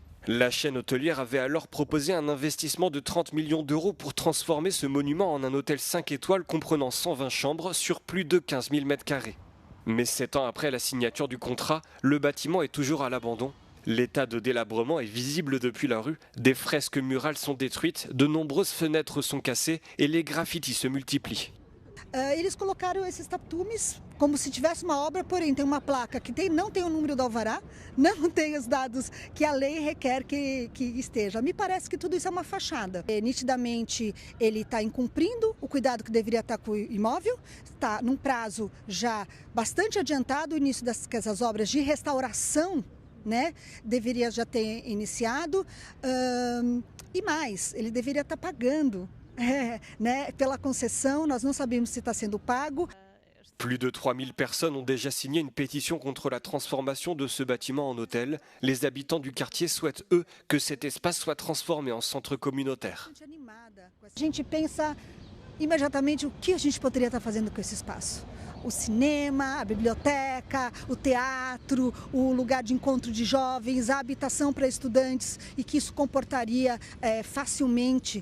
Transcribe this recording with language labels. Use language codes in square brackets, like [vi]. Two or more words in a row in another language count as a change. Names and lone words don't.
[fr] La chaîne hôtelière avait alors proposé un investissement de 30 millions d'euros pour transformer ce monument en un hôtel 5 étoiles comprenant 120 chambres sur plus de 15 000 m². Mais 7 ans après la signature du contrat, le bâtiment est toujours à l'abandon. L'état de délabrement est visible depuis la rue, des fresques murales sont détruites, de nombreuses fenêtres sont cassées et les graffitis se multiplient. [pt] Eles colocaram esses tapumes como se tivesse uma obra, porém tem uma placa que não tem o número do alvará, não tem os dados que a lei requer que esteja. Me parece que tudo isso é uma fachada. Nitidamente ele está incumprindo o cuidado que deveria estar com o imóvel, está num prazo já bastante adiantado o início dessas obras de restauração, né? Deveria já ter iniciado e mais, ele deveria estar pagando. Pela concessão, nós não sabemos se está sendo pago. [fr] Plus de 3000 personnes ont déjà signé une pétition contre la transformation de ce bâtiment en hôtel. Les habitants du quartier souhaitent, eux, que cet espace soit transformé en centre communautaire. [pt] A gente pensa imediatamente o que a gente poderia estar fazendo com esse espaço. O cinema, a biblioteca, o teatro, o lugar de encontro de jovens, a habitação para estudantes e que isso comportaria facilmente.